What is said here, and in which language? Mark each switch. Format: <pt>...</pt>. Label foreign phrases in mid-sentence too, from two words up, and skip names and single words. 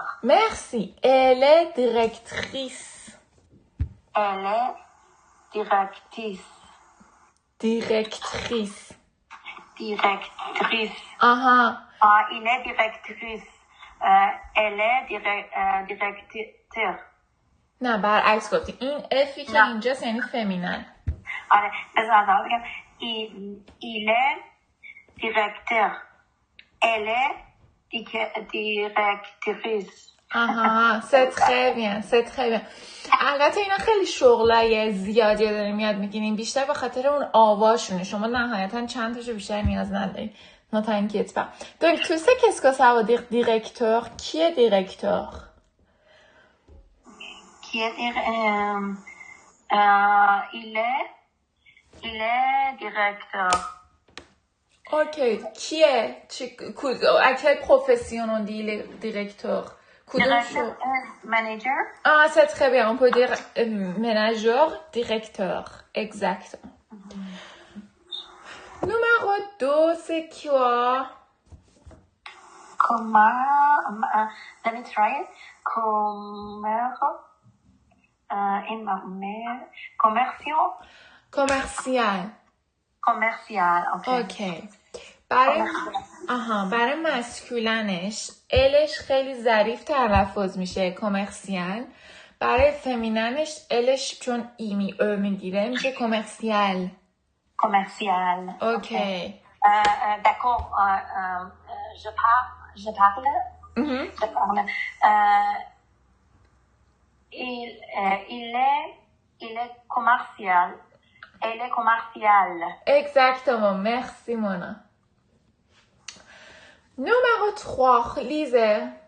<fr>Merci. Elle est directrice. Elle est directrice. Directrice. Directrice. Il est directrice. Elle est directeur.</fr> <fa>نه برعکس گفتی. این افی که اینجاست یعنی فمینین. آره بذار بگم</fa> <fr>il est directeur. Elle est directrice. c'est très bien, c'est très bien.</fr> <fa>البته اینا خیلی شغلای زیادی داریم یاد میگیریم، بیشتر به خاطر اون آواشونه. شما نهایتا چند تاشو بیشتر نیاز ندارید.</fa> <fr>Ne t'inquiète pas. Donc tu sais qu'est-ce que ça veut dire directeur? Qui est directeur? Qui est il est directeur. Ok, qui est? À quelle profession on dit le directeur? Directeur manager. C'est très bien. On peut dire manager, directeur. Exactement. Numéro 2, c'est quoi?</fr> <en>Let me try it.</en> <fr>Commercial. Okay.</fr> <fa>برای مسکولنش الش خیلی ظریف تلفظ میشه کمرسیال. برای فمیننش الش چون ای میگیره میشه کمرسیال. کمرسیال. اوکی.</fa> <fr>D'accord. Je parle. Je parle. Il est commercial. Elle est commerciale. Exactement. Merci, Mona. Numéro 3, lisez.</fr>